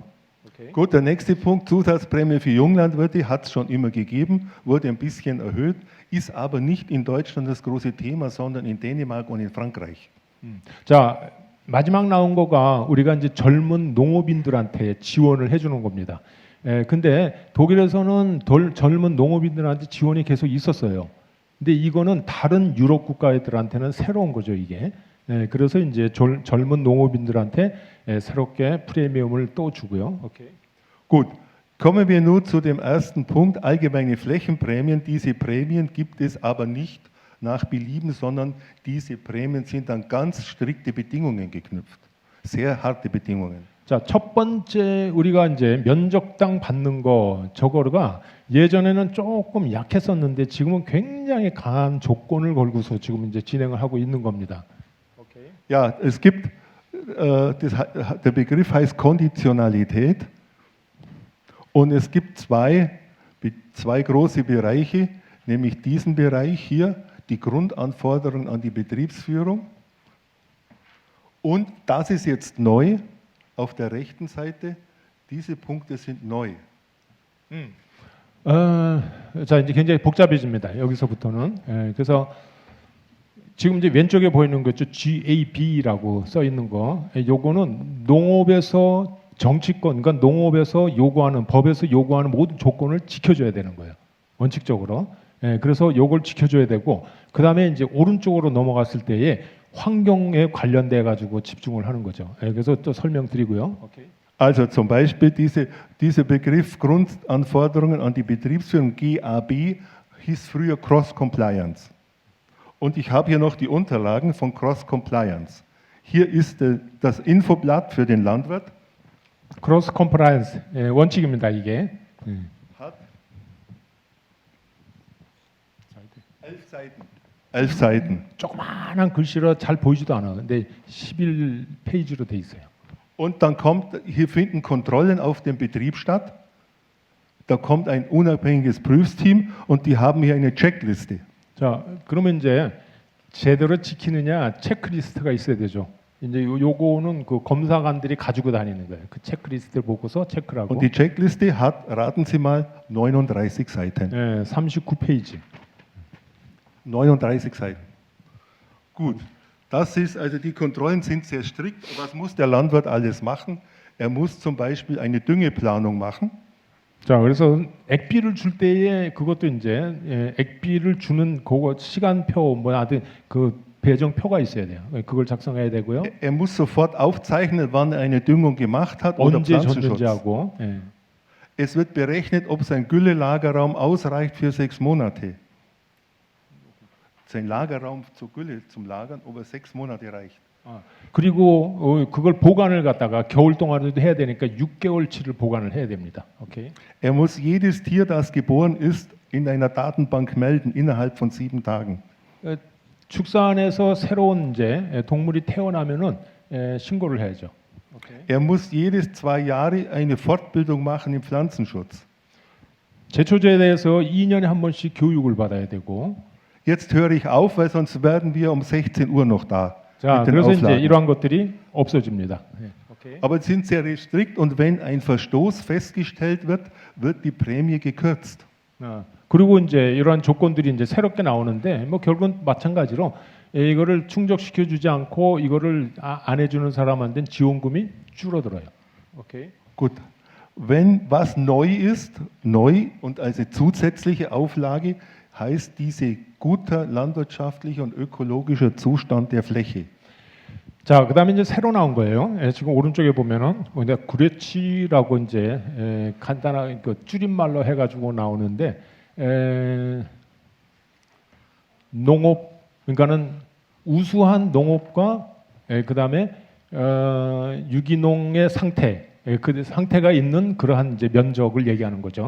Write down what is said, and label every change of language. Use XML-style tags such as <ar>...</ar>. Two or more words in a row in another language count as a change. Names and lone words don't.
<de>Okay. Gut, der nächste Punkt, Zusatzprämie für Junglandwirte, hat es schon immer gegeben, wurde ein bisschen erhöht, ist aber nicht in Deutschland das große Thema, sondern in Dänemark und in Frankreich.</de> <ko>자, 마지막 나온 거가 우리가 이제 젊은 농업인들한테 지원을 해주는 겁니다. 근데 독일에서는 젊은 농업인들한테 지원이 계속 있었어요. 근데 이거는 다른 유럽 국가들한테는 새로운 거죠, 이게. 그래서 이제 젊은 농업인들한테 새롭게 프리미엄을 또 주고요.</ko> <de>Okay. Gut, kommen wir nun zu dem ersten Punkt, allgemeine Flächenprämien. Diese Prämien gibt es aber nicht nach Belieben, sondern diese Prämien sind an ganz strikte Bedingungen geknüpft. Sehr harte Bedingungen.</de> <ko>자, 첫 번째 우리가 이제 면적당 받는 거 저거가 예전에는 조금 약했었는데 지금은 굉장히 강한 조건을 걸고서 지금 이제 진행을 하고 있는 겁니다.</ko> <de>Ja, es gibt, der Begriff heißt Konditionalität und es gibt zwei große Bereiche, nämlich diesen Bereich hier, die Grundanforderungen an die Betriebsführung und das ist jetzt neu auf der rechten Seite, diese Punkte sind neu.</de> <ko>자, 이제 굉장히 복잡해집니다. 여기서부터는. 그래서 지금 이제 왼쪽에 보이는 거 있죠. GAB라고 써 있는 거. 요거는 농업에서 정치권, 그러니까 농업에서 요구하는, 법에서 요구하는 모든 조건을 지켜줘야 되는 거예요. 원칙적으로. 그래서 요걸 지켜줘야 되고, 그 다음에 이제 오른쪽으로 넘어갔을 때에 환경에 관련돼 가지고 집중을 하는 거죠. 그래서 또 설명드리고요.</ko> <de>Okay. Also zum Beispiel dieser Begriff Grundanforderungen an die Betriebsführung GAB hieß früher Cross Compliance. Und ich habe hier noch die Unterlagen von Cross Compliance. Hier ist das Infoblatt für den Landwirt.</de> <ko>Cross Compliance 원칙입니다, 이게.</ko> <de>Hat 11 Seiten. 11 Seiten.</de> <ko>조그마한 글씨로 잘 보이지도 않아. 근데 11페이지로 돼 있어요.</ko> <de>Und dann hier finden Kontrollen auf dem Betrieb statt. Da kommt ein unabhängiges Prüfsteam und die haben hier eine Checkliste.</de> <ko>자, 그러면 이제 제대로 지키느냐 체크리스트가 있어야 되죠. 이제 요거는 그 검사관들이 가지고 다니는 거예요. 그 체크리스트를 보고서 체크를 하고.</ko> <de>Und die Checkliste hat, raten Sie mal, 39 Seiten.</de> <ko>39페이지.</ko> <de>39 Seiten. Gut, das ist, also die Kontrollen sind sehr strikt. Was muss der Landwirt alles machen? Er muss zum Beispiel eine Düngeplanung machen.</de> <ko>자, 그래서 액비를 줄 때에 그것도 이제 액비를 주는 그거 시간표 뭐 하든 그 배정표가 있어야 돼요. 그걸 작성해야 되고요.</ko> <de>Er muss sofort aufzeichnen, wann er eine Düngung gemacht hat oder</de> <ko>언제</ko> <de>Pflanzenschutz.</de> <ko>줬는지 하고.</ko> <de>Es wird berechnet, ob sein Güllelagerraum ausreicht für 6 Monate. Sein Lagerraum zur Gülle zum Lagern, ob er 6 Monate reicht.</de> <ko>그리고 그걸 보관을 갖다가 겨울 동안에도 해야 되니까 6개월치를 보관을 해야 됩니다. 오케이.</ko> <de>Er muss jedes Tier, das geboren ist, in einer Datenbank melden innerhalb von 7 Tagen.</de> <ko>축산에서 새로운 이제 동물이 태어나면은 신고를 해야죠. 오케이.</ko> <de>Er muss jedes 2 Jahre eine Fortbildung machen im Pflanzenschutz.</de> <ko>제초제에 대해서 2년에 한 번씩 교육을 받아야 되고.</ko> <de>Jetzt höre ich auf, weil sonst werden wir um 16 Uhr noch da.</de> <ko>자,</ko> <de>mit den</de> <ko>그래서 이제</ko> <de>Auflagen.</de> <ko>이러한 것들이 없어집니다. 네. 오케이.</ko> <de>Aber sie sind sehr restrikt und wenn ein Verstoß festgestellt wird, wird die Prämie gekürzt.</de> <ko>그리고 이제 이러한 조건들이 이제 새롭게 나오는데 뭐 결국은 마찬가지로 이거를 충족시켜 주지 않고 이거를 안 해주는 사람한테는 지원금이 줄어들어요. 오케이.</ko> <de>Gut, wenn was neu ist, neu und als eine zusätzliche Auflage, heißt diese guter landwirtschaftlicher und ökologischer Zustand der Fläche.</de> <ko>자, 그다음에 이제 새로 나온 거예요. 지금 오른쪽에 보면은 구레치라고 이제 간단한 그 줄임말로 해가지고 나오는데 농업 그러니까는 우수한 농업과 그다음에 유기농의 상태, 그 상태가 있는 그러한 이제 면적을 얘기하는 거죠.</ko>